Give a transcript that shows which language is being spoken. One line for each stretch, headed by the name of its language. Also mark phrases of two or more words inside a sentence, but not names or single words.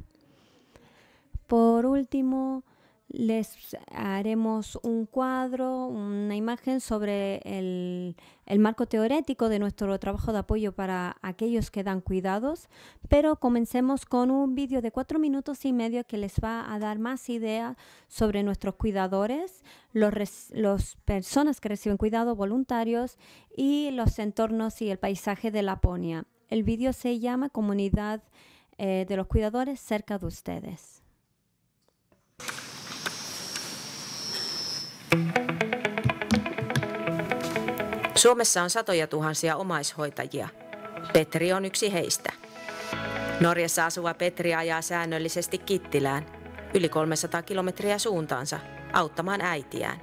Spanish: Por último, les haremos un cuadro, una imagen sobre el marco teórico de nuestro trabajo de apoyo para aquellos que dan cuidados, pero comencemos con un vídeo de 4 minutos y medio que les va a dar más ideas sobre nuestros cuidadores, las personas que reciben cuidado, voluntarios y los entornos y el paisaje de Laponia. El vídeo se llama Comunidad de los Cuidadores cerca de ustedes.
Finnish: Suomessa on satoja tuhansia omaishoitajia. Petri on yksi heistä. Norjassa asuva Petri ajaa säännöllisesti Kittilään, yli 300 kilometriä suuntaansa, auttamaan äitiään.